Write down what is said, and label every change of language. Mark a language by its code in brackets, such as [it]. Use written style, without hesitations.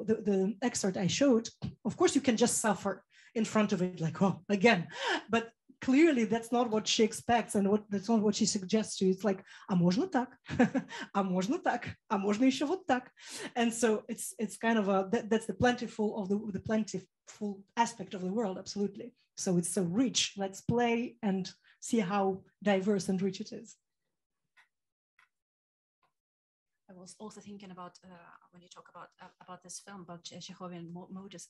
[en] The excerpt I showed, of course, you can just suffer in front of it, like, oh, again. But clearly, that's not what she expects, and that's not what she suggests to you. It's like, [ru] а можно так, а можно так, а можно еще вот так. [en] And so it's kind of that's the plentiful of the plentiful aspect of the world, absolutely. So it's so rich. Let's play and see how diverse and rich it is. I was also thinking about when you talk about this film, about Chekhovian motives.